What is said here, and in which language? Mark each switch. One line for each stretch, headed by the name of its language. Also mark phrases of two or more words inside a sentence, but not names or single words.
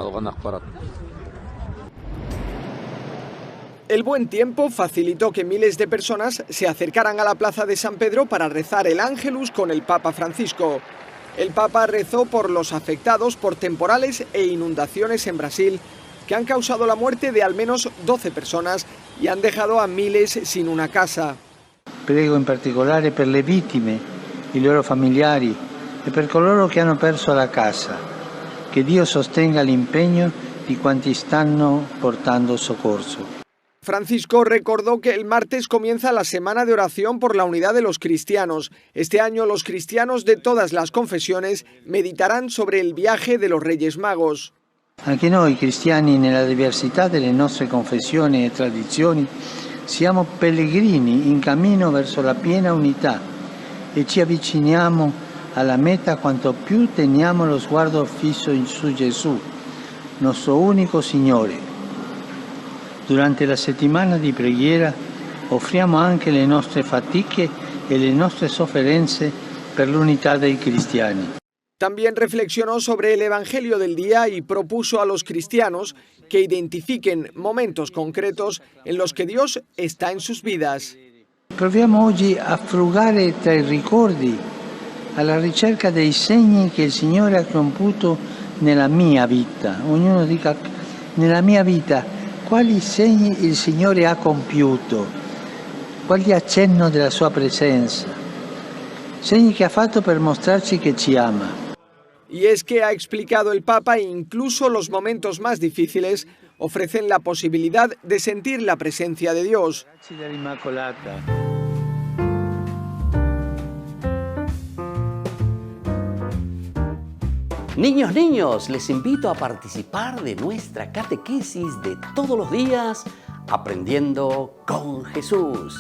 Spanish: El buen tiempo facilitó que miles de personas se acercaran a la plaza de San Pedro para rezar el Ángelus con el Papa Francisco. El Papa rezó por los afectados por temporales e inundaciones en Brasil, que han causado la muerte de al menos 12 personas y han dejado a miles sin una casa.
Italian: Prego in particolare per le vittime, i loro familiari e per coloro che hanno perso la casa. Che Dio sostenga l'impegno di quanti stanno portando soccorso.
Spanish: Francisco recordó que el martes comienza la semana de oración por la unidad de los cristianos. Este año los cristianos de todas las confesiones meditarán sobre el viaje de los Reyes Magos.
Italian: Anche noi cristiani, nella diversità delle nostre confessioni e tradizioni, siamo pellegrini in cammino verso la piena unità e ci avviciniamo alla meta quanto più teniamo lo sguardo fisso su Gesù, nostro unico Signore. Durante la settimana di preghiera offriamo anche le nostre fatiche e le nostre sofferenze per l'unità dei cristiani.
Spanish: También reflexionó sobre el Evangelio del día y propuso a los cristianos que identifiquen momentos concretos en los que Dios está en sus vidas.
Italian: Proviamo oggi a frugare tra i ricordi, alla ricerca dei segni che il Signore ha compiuto nella mia vita. Ognuno dica, nella mia vita, quali segni il Signore ha compiuto, quali accenno della sua presenza, segni che ha fatto per mostrarci che ci ama.
Spanish: Y es que ha explicado el Papa, incluso los momentos más difíciles ofrecen la posibilidad de sentir la presencia de Dios. Niños, les invito a participar de nuestra catequesis de todos los días, Aprendiendo con Jesús.